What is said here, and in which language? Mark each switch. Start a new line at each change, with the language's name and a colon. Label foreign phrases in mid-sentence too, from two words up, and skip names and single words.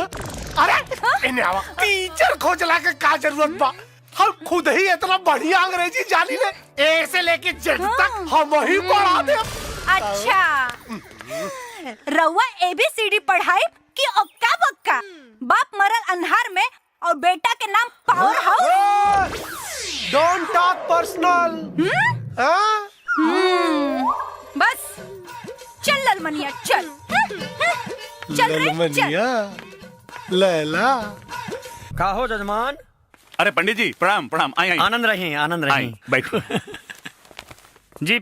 Bhojpuri: अरे इन्हें आवा टीचर खोजला के का जरूरत बा? हम खुद ही इतना बढ़िया अंग्रेजी जानी ले, ए से लेके जेड तक हम ही पढ़ा दे। अच्छा रउआ ABCD पढ़ाई कि ओक्का बक्का? बाप मरल अंधार में और बेटा के नाम पावर हाउस।
English: Don't talk personal.
Bhojpuri: बस चल ललमनिया चल। चल रे चल। लैला का हो जजमान? अरे पंडित जी प्रणाम प्रणाम। आई आई आनंद रहिए आनंद आई रहिए। बैठो। जी